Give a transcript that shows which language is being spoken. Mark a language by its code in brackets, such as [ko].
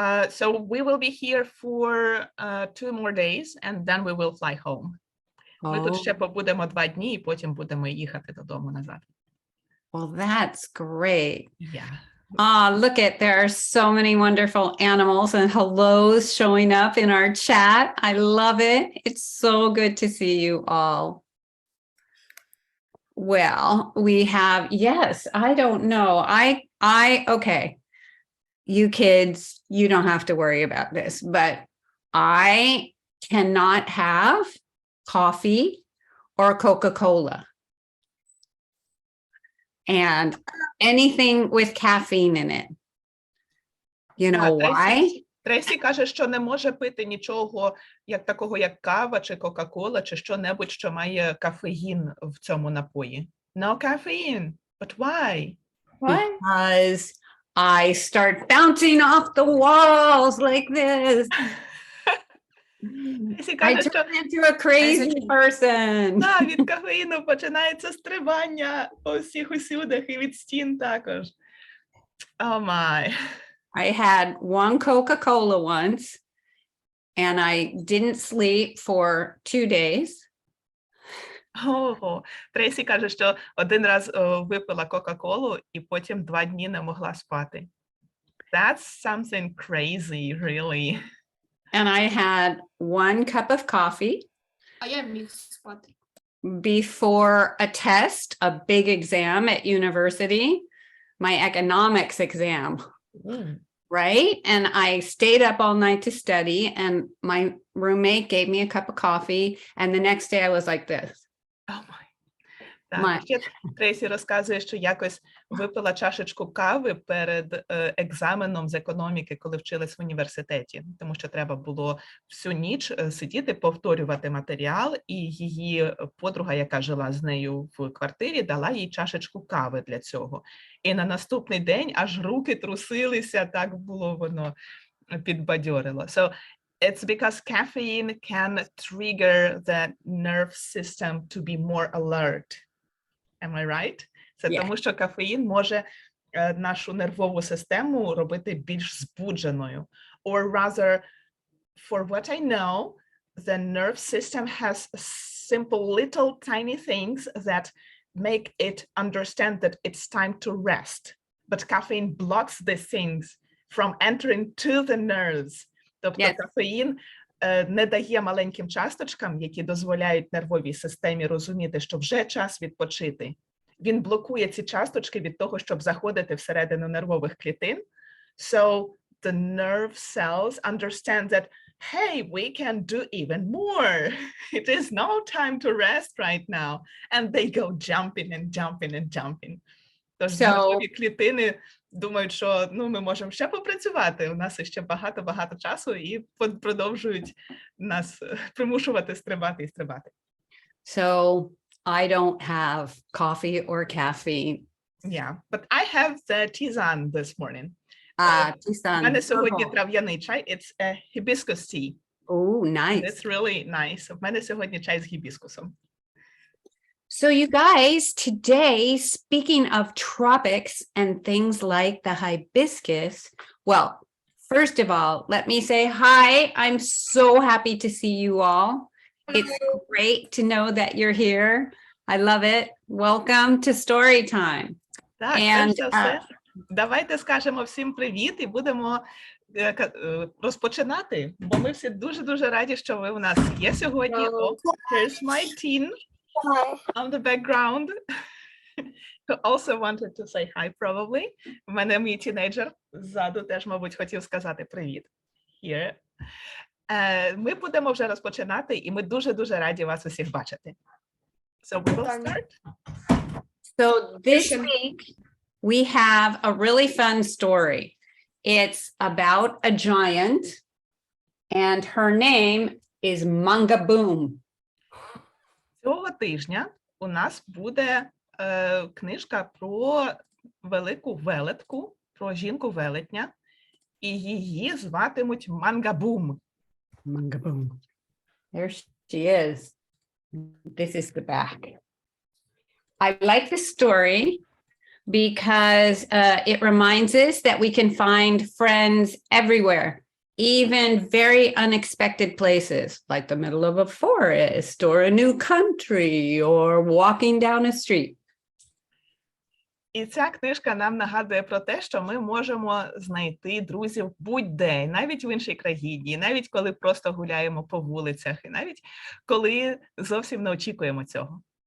[en] So we will be here for 2 more days and then we will fly home. [uk] Ми тут ще побудемо 2 дні і потім будемо їхати додому назад. [en] Well, that's great. Yeah. Look at, there are so many wonderful animals and hellos showing up in our chat. I love it. It's so good to see you all. Well, we have, yes, I don't know. Okay. You kids, you don't have to worry about this, but I cannot have coffee or Coca-Cola. And anything with caffeine in it. You know why? [uk] Трейсі каже, що не може пити нічого як такого, як кава чи Кока-Кола, чи що-небудь, що має кафеїн в цьому напої. [en] No caffeine. But why? Because I start bouncing off the walls like this. I turn into a crazy person. [uk] Так, від кафеїну починається стрибання по всіх усюдах і від стін також. [en] Oh my. I had 1 Coca-Cola once and I didn't sleep for 2 days. [uk] Трейсі каже, що один раз випила Кока-Колу і потім 2 дні не могла спати. [en] That's something crazy, really. And I had 1 cup of coffee. [uk] А я міг спати. [en] Before a test, a big exam at university, my economics exam. Right? And I stayed up all night to study and my roommate gave me a cup of coffee and the next day I was like this. Oh my. [uk] Так, ще Трейсі розказує, що якось випила чашечку кави перед екзаменом з економіки, коли вчилась в університеті, тому що треба було всю ніч сидіти, повторювати матеріал, і її подруга, яка жила з нею в квартирі, дала їй чашечку кави для цього. І на наступний день аж руки трусилися, так було воно підбадьорило. [en] So it's because caffeine can trigger the nerve system to be more alert. Am I right? [uk] Це [en] Yeah. [uk] тому, що кафеїн може нашу нервову систему робити більш збудженою. [en] Or rather, for what I know, the nerve system has simple little tiny things that make it understand that it's time to rest. But caffeine blocks these things from entering to the nerves. [uk] Тобто [en] Yes. [uk] кафеїн не дає маленьким часточкам, які дозволяють нервовій системі розуміти, що вже час відпочити. Він блокує ці часточки від того, щоб заходити всередину нервових клітин. [en] So the nerve cells understand that, hey, we can do even more. It is no time to rest right now. And they go jumping and jumping and jumping. Тож нервові клітини думають, що ми можемо ще попрацювати, у нас ще багато часу, і продовжують нас примушувати стрибати і стрибати. So I don't have coffee or caffeine. Yeah, but I have the Terzian this morning. Tisan. [uk] У мене сьогодні трав'яний чай, [en] it's a hibiscus tea. Oh, nice. It's really nice. [uk] У мене сьогодні чай з гібіскусом. [en] So you guys, today, speaking of tropics and things like the hibiscus, well, first of all, let me say hi. I'm so happy to see you all. It's great to know that you're here. I love it. Welcome to Storytime. [uk] Так, [en] And, [uk] перш за все, давайте скажемо всім привіт і будемо розпочинати, бо ми всі дуже-дуже раді, що ви у нас є сьогодні. [en] Oh, here's my teen on the background. Who also wanted to say hi, probably. [uk] У мене мій тінейджер ззаду теж, мабуть, хотів сказати привіт. [en] Here. [uk] Ми будемо вже розпочинати, і ми дуже-дуже раді вас усіх бачити. [en] So we will start. So this week we have a really fun story. It's about a giant and her name is Mangaboom. [uk] Цього тижня у нас буде книжка про велику велетку, про жінку-велетня, і її зватимуть Mangaboom. [en] Mangaboom. There she is. This is the back. I like the story because it reminds us that we can find friends everywhere, even very unexpected places, like the middle of a forest or a new country or walking down a street. [uk] І ця книжка нам нагадує про те, що ми можемо знайти друзів будь-де, навіть в іншій країні, навіть коли просто гуляємо по вулицях, і навіть коли зовсім не очікуємо цього.